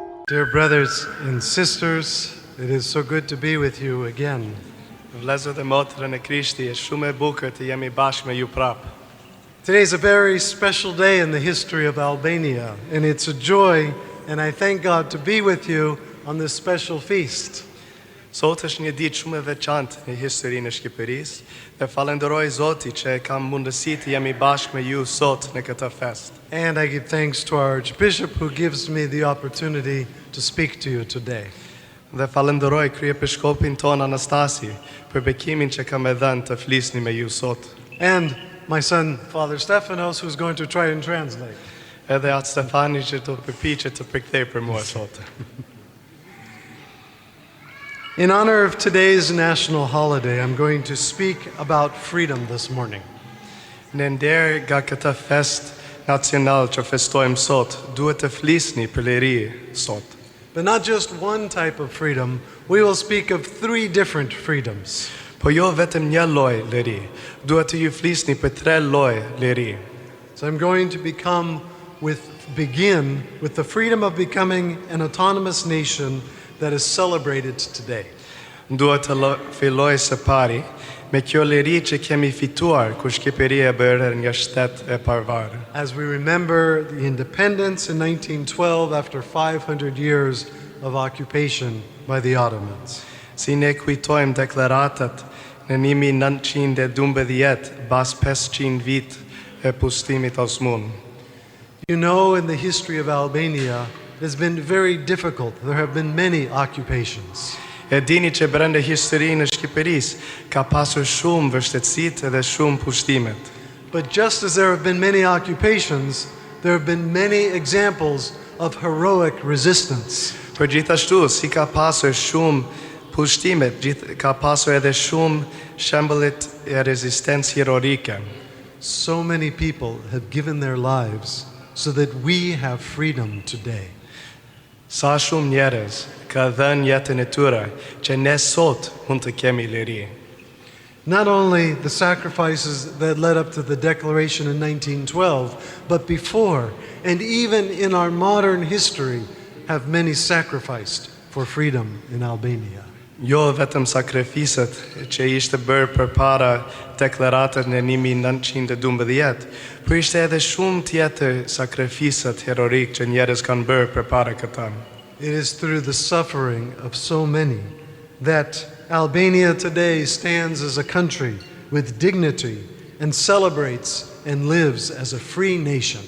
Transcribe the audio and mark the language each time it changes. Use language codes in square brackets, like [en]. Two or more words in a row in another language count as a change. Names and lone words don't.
[en] Dear brothers and sisters, it is so good to be with you again. [sq] Vëllezër dhe motra në Krishti, është shumë e bukur të jemi bashkë me ju prapë. [en] Today is a very special day in the history of Albania, and it's a joy, and I thank God to be with you on this special feast. [sq] Sot është një ditë shumë e veçantë në historinë e Shqipërisë dhe falenderoj Zotin që e kam mundësi të jemi bashkë me ju sot në këtë fest. [en] And I give thanks to our Archbishop who gives me the opportunity to speak to you today. [sq] Dhe falenderoj kryepiskopin ton Anastasi për bekimin që ka më dhënë të flisni me ju sot. [en] And my son, Father Stefanos, who's going to try and translate. [sq] Edhe atë Stefani që të përpiqet të përkthej për mua sot. [en] In honor of today's national holiday, I'm going to speak about freedom this morning. [sq] Në nder nga këtë fest nacional që festojmë sot, duhet të flisni për liri sot. [en] But not just one type of freedom, we will speak of three different freedoms. [sq] Po jo vetëm një lloj liri, duhet të ju flisni për tre lloj liri. [en] So I'm going to begin with the freedom of becoming an autonomous nation that is celebrated today. [sq] Duhet të filloj së pari me kjo liri që kemi fituar kur Shqipëria bëre një shtet e pavarur. [en] As we remember the independence in 1912 after 500 years of occupation by the Ottomans. [sq] Si ne kujtojmë deklaratat në 1912 pas 500 vit e pushtimit osman. [en] You know, in the history of Albania, it has been very difficult. There have been many occupations. [sq] E dini që brenda historinë e Shqipërisë ka pasur shumë vështetësitë dhe shumë pushtimet. [en] But just as there have been many occupations, there have been many examples of heroic resistance. [sq] Por gjithashtu, si ka pasur shumë pushtimet, ka pasur edhe shumë shembullet e rezistencë heroike. [en] So many people have given their lives so that we have freedom today. [sq] Sa shumë njerëz ka dhënë jetën e tyre që ne sot mund të kemi liri. [en] Not only the sacrifices that led up to the declaration in 1912, but before and even in our modern history have many sacrificed for freedom in Albania. [sq] Jo vetëm sakrificat që ishte bërë përpara deklaratës në 1912, por ishte edhe shumë tjetër sakrificat heroik që njerëz kanë bërë përpara këta. [en] It is through the suffering of so many that Albania today stands as a country with dignity and celebrates and lives as a free nation.